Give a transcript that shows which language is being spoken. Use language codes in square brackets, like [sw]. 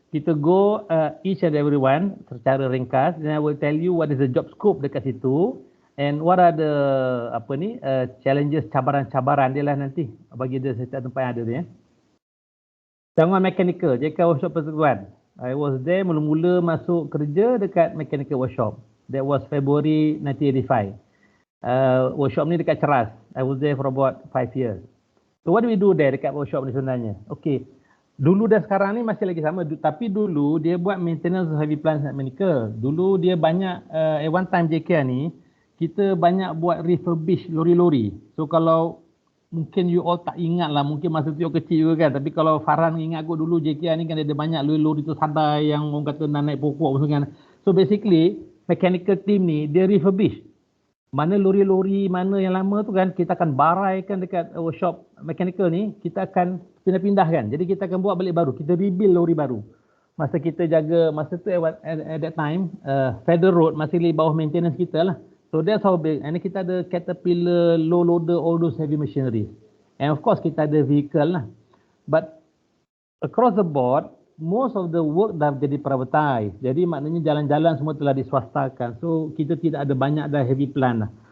[en] Kita go each and every one [ms] secara ringkas, [en] then I will tell you what is the job scope [ms] dekat situ [en] and what are the challenges, [ms] cabaran-cabaran dia lah nanti bagi dia setiap tempat yang ada tu ya. Cawangan mechanical, JK Workshop Persekutuan. [en] I was there [ms] mula-mula masuk kerja dekat [en] mechanical workshop. That was February 1985. Workshop [ms] ni dekat [en] Ceras. I was there for about 5 years. So what do we do there [ms] dekat [en] workshop [ms] ni sebenarnya? Okay, dulu dan sekarang ni masih lagi sama. Tapi dulu dia buat [en] maintenance of heavy plants and mechanical. [ms] Dulu dia banyak, [en] at one time [ms] JK ni, kita banyak buat refurbish lori-lori. So kalau mungkin you all tak ingat lah, mungkin masa tu you kecil juga kan. Tapi kalau Farhan ingat kot dulu JK ni kan ada banyak lori-lori tu sadai yang orang kata nak naik pokok kan. [en] So basically mechanical team [ms] ni dia [en] refurbish. [ms] Mana lori-lori mana yang lama tu kan kita akan baraikan dekat workshop mechanical ni, kita akan pindah-pindahkan. Jadi kita akan buat balik baru, kita rebuild lori baru. Masa kita jaga, masa tu [en] at that time [ms] Federal Road masih di bawah maintenance kita lah. [en] So that's how big. And [ms] kita ada [en] Caterpillar, low loader, all those heavy machinery. And of course [ms] kita ada [en] vehicle lah. But across the board, most of the work [ms] dah jadi [en] privatized. [ms] Jadi maknanya jalan-jalan semua telah diswastakan. So kita tidak ada banyak dah heavy plant lah.